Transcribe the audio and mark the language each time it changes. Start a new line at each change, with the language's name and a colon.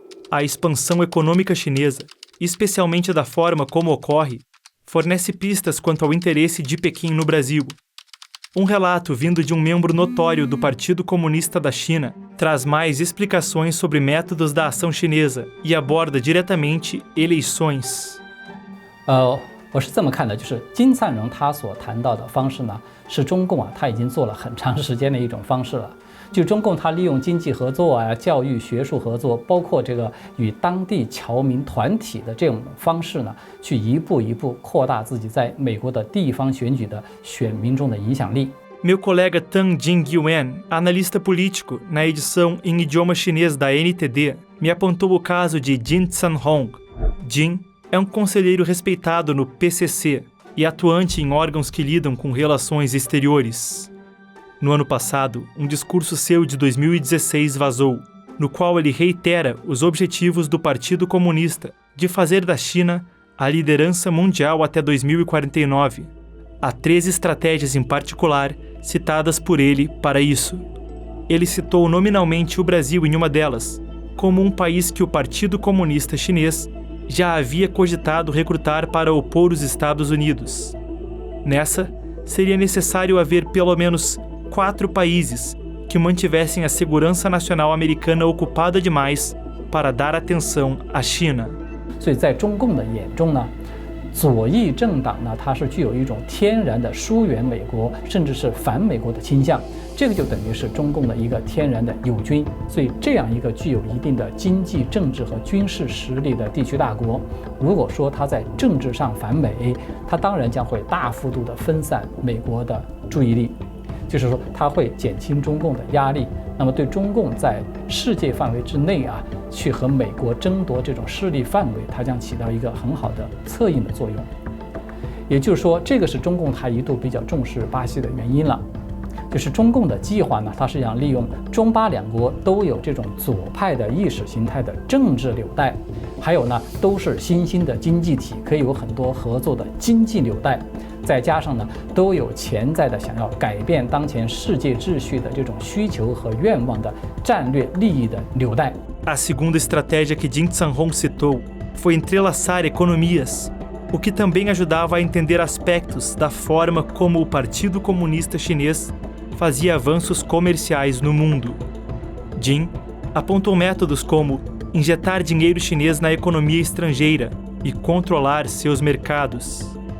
Portuguese: A expansão econômica chinesa, especialmente da forma como ocorre, fornece pistas quanto ao interesse de Pequim no Brasil. Um relato vindo de um membro notório do Partido Comunista da China traz mais explicações sobre métodos da ação chinesa e aborda diretamente eleições.
Chinese: 我是这么看的，就是金灿荣他所谈到的方式呢，是中共他已经做了很长时间的一种方式了。就中共他利用经济合作教育学术合作，包括这个与当地侨民团体的这种方式呢，去一步一步扩大自己在美国的地方选举的选民中的影响力。
Portuguese: Meu colega Tang Jingyuan, analista político, na edição em idioma chinês da NTD, me apontou o caso de Jin Tsan-hong. Jin é um conselheiro respeitado no PCC e atuante em órgãos que lidam com relações exteriores. No ano passado, um discurso seu de 2016 vazou, no qual ele reitera os objetivos do Partido Comunista de fazer da China a liderança mundial até 2049. Há 3 estratégias em particular citadas por ele para isso. Ele citou nominalmente o Brasil em uma delas, como um país que o Partido Comunista Chinês já havia cogitado recrutar para opor os Estados Unidos. Nessa, seria necessário haver pelo menos 4 países que mantivessem a segurança nacional americana ocupada demais para dar atenção à China.
Chinese: 所以在中共的眼中呢，左翼政党呢，它是具有一种天然的疏远美国，甚至是反美国的倾向。这个就等于是中共的一个天然的友军。所以这样一个具有一定的经济、政治和军事实力的地区大国，如果说它在政治上反美，它当然将会大幅度的分散美国的注意力。就是说，它会减轻中共的压力，那么对中共在世界范围之内去和美国争夺这种势力范围，它将起到一个很好的策应的作用。也就是说，这个是中共它一度比较重视巴西的原因了。就是中共的计划呢，它是想利用中巴两国都有这种左派的意识形态的政治纽带，还有呢都是新兴的经济体，可以有很多合作的经济纽带。再加上呢，都有潜在的想要改变当前世界秩序的这种需求和愿望的战略利益的纽带。
Portuguese: A segunda estratégia que Jin Tsan-hong citou foi entrelaçar economias, o que também ajudava a entender aspectos da forma como o Partido Comunista Chinês fazia avanços comerciais no mundo. Jin apontou métodos como injetar dinheiro chinês na economia estrangeira e controlar seus mercados.